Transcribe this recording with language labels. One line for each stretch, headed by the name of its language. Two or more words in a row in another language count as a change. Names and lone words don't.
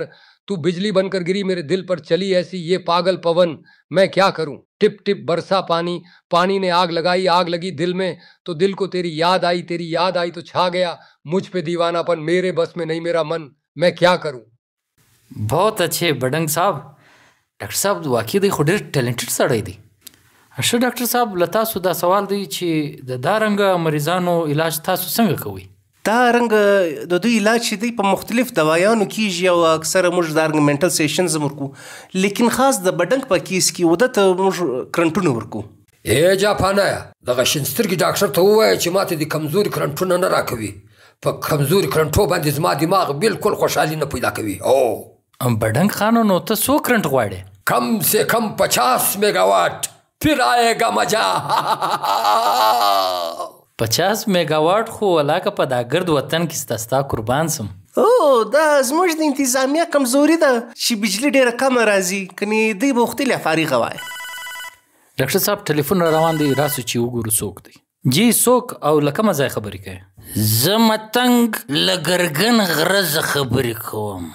Urdu: تو بجلی بن کر گری میرے دل پر، چلی ایسی یہ پاگل پون، میں کیا کروں. ٹپ ٹپ برسا پانی، پانی نے آگ لگائی، آگ لگی دل میں تو دل کو تیری یاد آئی، تیری یاد آئی تو چھا گیا مجھ پہ دیوانہ پن، میرے بس میں نہیں میرا من، میں کیا کروں. بہت اچھے بډنګ صاحب.
Pashto: ډاکټر صاحب واقعي دی خو ډېر ټیلنټډ سړی دی. ښه ډاکټر صاحب له تاسو دا سوال دی چې د دا رنګه مریضانو علاج تاسو څنګه کوئ؟ دا رنګه د دوی علاج چې دی په مختلف دوایانو کېږي او اکثره موږ دا رنګ
English: mental sessions
Pashto: هم ورکو، لیکن خاص د بډنګ په کیس کې وده ته موږ کرنټونه ورکو. ای جاپانه دغه شین سترګي ډاکټر ته ووایه چې ماته د کمزوري کرنټونه نه راکوي. په کمزوري کرنټو باندې زما دماغ بالکل خوشحالي نه پیدا کوي. او بډنګ خانو نو ته څو کرنټ غواړې؟
Urdu: کم سے کم 50 میگا واٹ، پھر آئے گا مزہ.
Pashto: 50 میگا واټ خو ولاکه په دا ګرد وطن کې ستا قربان سم. او دا زموږ د انتظامیه کمزوري ده چې بجلی ډېره کمه راځي، کنې دوی به وختي فارغه وای. ډاکټر صاحب ټلیفون را روان دی، راسو چې وګورو څوک دی. جی څوک او له کومه ځای خبرې کوې؟ زه متنګ له ګرګن غره خبرې کوم.